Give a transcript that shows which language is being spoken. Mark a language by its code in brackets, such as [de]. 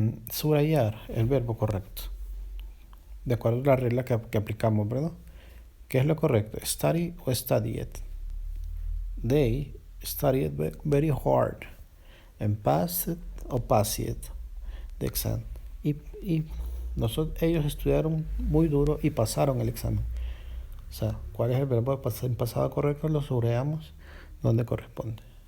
[es] subrayar el verbo correcto, de acuerdo a la regla que aplicamos, ¿verdad? ¿Qué es lo correcto? Study o studied. [en] They studied very hard and passed o passed the exam. [es] Y ellos estudiaron muy duro y pasaron el examen. O sea, ¿cuál es el verbo en pasado correcto? Lo subrayamos donde corresponde.